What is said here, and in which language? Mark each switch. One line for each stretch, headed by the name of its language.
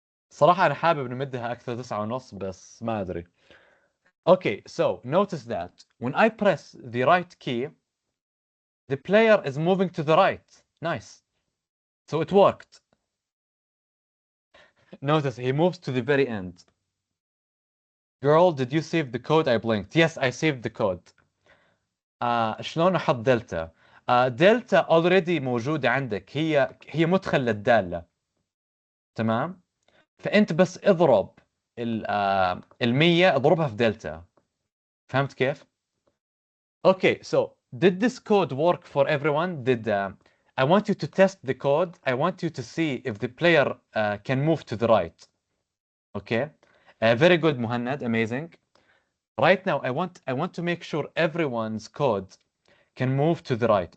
Arabic: صراحة أنا حابب نمدها أكثر 9:30 بس ما أدري.
English: Okay, so notice that when I press the right key, the player is moving to the right. Nice. So it worked. Notice he moves to the very end. Girl, did you save the code? I blinked. Yes, I saved the code.
Arabic: شلون أحط دلتا؟ دلتا already موجودة عندك. هي مدخل للدالة. تمام؟ فأنت بس اضرب 100 اضربها في دلتا. فهمت كيف؟
English: Okay, so did this code work for everyone? I want you to test the code. I want you to see if the player can move to the right. Okay, very good, Muhannad. Amazing. Right now, I want to make sure everyone's code can move to the right.